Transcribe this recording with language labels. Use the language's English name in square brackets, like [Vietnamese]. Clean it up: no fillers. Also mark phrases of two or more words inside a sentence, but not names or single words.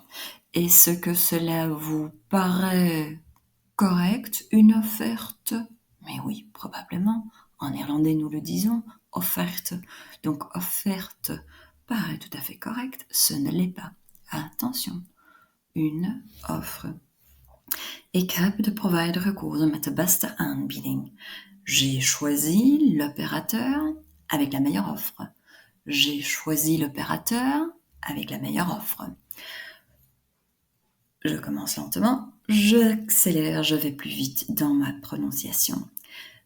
[French] Est-ce que cela vous paraît correct, une offerte? Mais oui, probablement. En néerlandais, nous le disons, offerte. Donc, offerte paraît tout à fait correct, ce ne l'est pas. Attention, une offre. [Dutch] Ik heb de provider gekozen met de beste aanbieding. [French] J'ai choisi l'opérateur avec la meilleure offre. J'ai choisi l'opérateur avec la meilleure offre. Je commence lentement, j'accélère, je vais plus vite dans ma prononciation.